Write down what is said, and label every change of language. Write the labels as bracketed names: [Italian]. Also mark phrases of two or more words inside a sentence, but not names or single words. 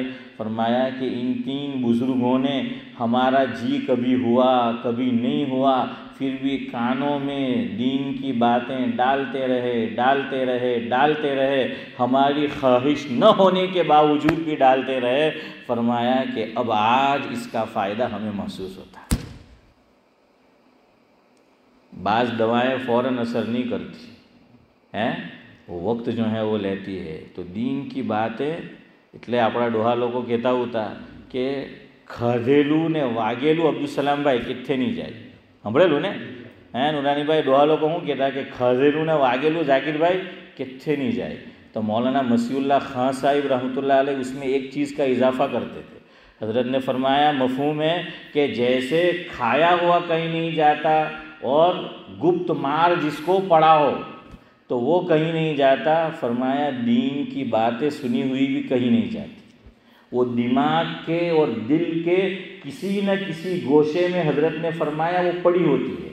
[Urdu] فرمایا کہ ان 3 بزرگوں نے ہمارا جی کبھی ہوا کبھی نہیں ہوا پھر بھی کانوں میں دین کی باتیں ڈالتے رہے، ہماری خواہش نہ ہونے کے باوجود بھی ڈالتے رہے. فرمایا کہ اب آج اس کا فائدہ ہمیں محسوس ہوتا ہے. بعض دوائیں فوراً اثر نہیں کرتی وہ وقت جو ہے وہ لیتی ہے. تو دین کی باتیں [Gujarati] એટલે આપણા ડોહા લોકો કહેતા હતા કે ખાધેલું ને વાગેલું અબ્દુલસલામ ભાઈ કિથે નહીં જાય. સાંભળેલું ને? નુરાનીભાઈ ડોહા લોકો શું કહેતા કે ખાધેલું ને વાગેલું ઝાકીરભાઈ કિથે નહીં જાય. [Urdu] تو مولانا مسیح اللہ خان صاحب رحمۃ اللہ علیہ اس میں ایک چیز کا اضافہ کرتے تھے. حضرت نے فرمایا مفہوم ہے کہ جیسے کھایا ہوا کہیں نہیں جاتا اور گپت مار جس کو پڑا ہو تو وہ کہیں نہیں جاتا. فرمایا دین کی باتیں سنی ہوئی بھی کہیں نہیں جاتی، وہ دماغ کے اور دل کے کسی نہ کسی گوشے میں حضرت نے فرمایا وہ پڑی ہوتی ہے.